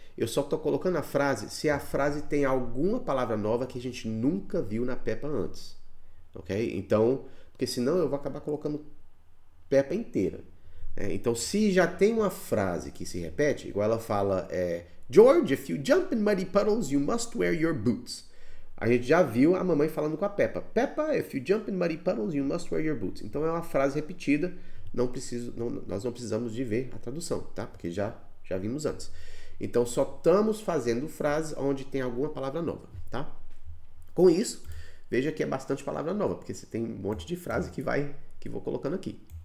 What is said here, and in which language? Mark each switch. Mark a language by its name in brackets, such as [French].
[Portuguese] Eu só tô colocando a frase se a frase tem alguma palavra nova que a gente nunca viu na Peppa antes, ok? Então, porque senão eu vou acabar colocando Peppa inteira. Então, se já tem uma frase que se repete, igual ela fala, George, [English] if you jump in muddy puddles, you must wear your boots. [Portuguese] A gente já viu a mamãe falando com a Peppa. [English] Peppa, if you jump in muddy puddles, you must wear your boots. [Portuguese] Então é uma frase repetida, nós não precisamos de ver a tradução, tá? Porque já vimos antes. Então só estamos fazendo frases onde tem alguma palavra nova, tá? Com isso, veja que é bastante palavra nova, porque você tem um monte de frase que vou colocando aqui.